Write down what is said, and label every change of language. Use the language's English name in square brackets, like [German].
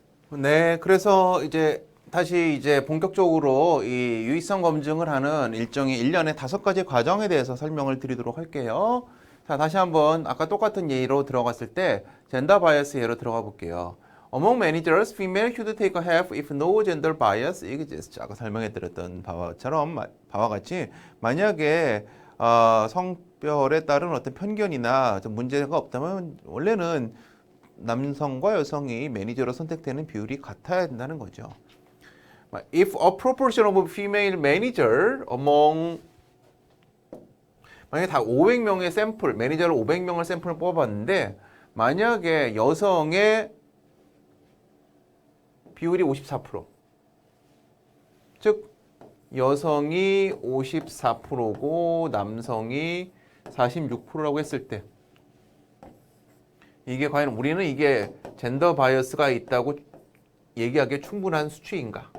[Korean] 네, 그래서 다시 본격적으로 이 유의성 검증을 하는 일종의 1년에 5가지 과정에 대해서 설명을 드리도록 할게요. 자, 다시 한번 아까 똑같은 예로 들어갔을 때 젠더 바이어스 예로 들어가 볼게요. [English] Among managers, female should take a half if no gender bias exists. [Korean] 아까 설명해 드렸던 바와 같이 만약에 성별에 따른 어떤 편견이나 문제가 없다면 원래는 남성과 여성이 매니저로 선택되는 비율이 같아야 된다는 거죠. [English] If a proportion of female manager among [Korean] 만약에 다 500명의 샘플, 매니저를 500명을 샘플을 뽑아봤는데 만약에 여성의 비율이 54%, 즉 여성이 54%고 남성이 46%라고 했을 때 이게 과연 우리는 이게 젠더 바이어스가 있다고 얘기하기에 충분한 수치인가?